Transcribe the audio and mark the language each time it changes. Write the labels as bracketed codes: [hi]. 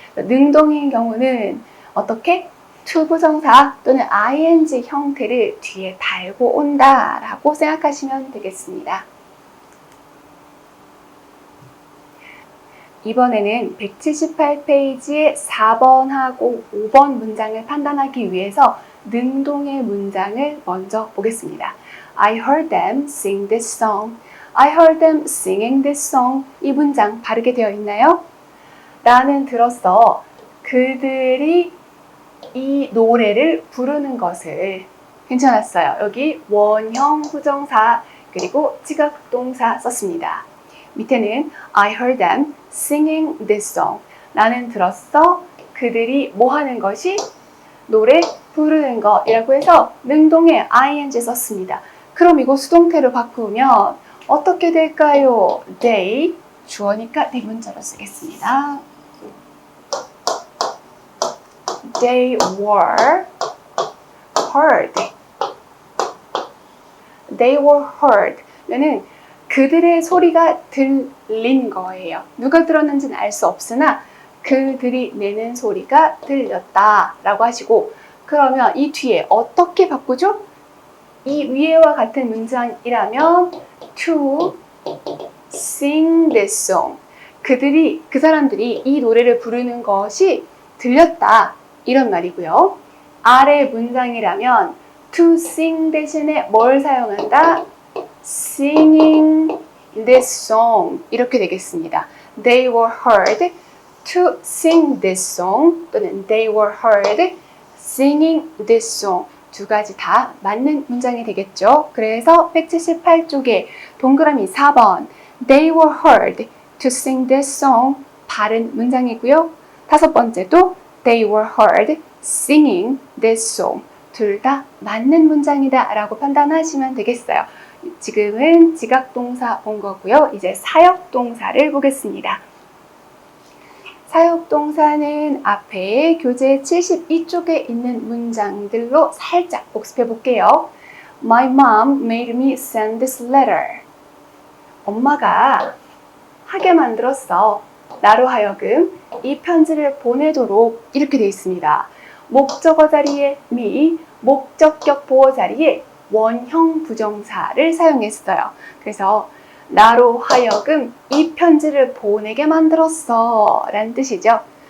[ko] 능동인 경우는 어떻게? to 부정사 또는 ing 형태를 뒤에 달고 온다라고 생각하시면 되겠습니다. 이번에는 178페이지의 4번하고 5번 문장을 판단하기 위해서 능동의 문장을 먼저 보겠습니다. [en] I heard them sing this song. I heard them singing this song. [ko] 이 문장 바르게 되어 있나요? 나는 들었어. 그들이 이 노래를 부르는 것을. 괜찮았어요. 여기 원형 부정사 그리고 지각동사 썼습니다. 밑에는 [en] I heard them singing this song. [ko] 나는 들었어. 그들이 뭐 하는 것이? 노래 부르는 것이라고 해서 능동에 ing 썼습니다. 그럼 이거 수동태로 바꾸면 어떻게 될까요? They, 주어니까 대문자로 쓰겠습니다. [en] They were heard. They were heard. [ko] 는 그들의 소리가 들린 거예요. 누가 들었는지는 알 수 없으나 그들이 내는 소리가 들렸다라고 하시고, 그러면 이 뒤에 어떻게 바꾸죠? 이 위에와 같은 문장이라면 [en] to sing this song. [ko] 그 사람들이 이 노래를 부르는 것이 들렸다. 이런 말이고요. 아래 문장이라면 to sing 대신에 뭘 사용한다? [en] singing this song. [ko] 이렇게 되겠습니다. [en] They were heard to sing this song 또는 they were heard singing this song. [ko] 두 가지 다 맞는 문장이 되겠죠. 그래서 178쪽에 동그라미 4번 [en] They were heard to sing this song [ko] 바른 문장이고요. 다섯 번째도 [en] They were heard singing this song. [ko] 둘 다 맞는 문장이다 라고 판단하시면 되겠어요. 지금은 지각동사 본 거고요. 이제 사역동사를 보겠습니다. 사역동사는 앞에 교재 72쪽에 있는 문장들로 살짝 복습해 볼게요. [en] My mom made me send this letter. [ko] 엄마가 하게 만들었어. 나로 하여금 이 편지를 보내도록. 이렇게 되어 있습니다. 목적어 자리에 me, 목적격 보어 자리에 원형 부정사를 사용했어요. 그래서 나로 하여금 이 편지를 보내게 만들었어 라는 뜻이죠.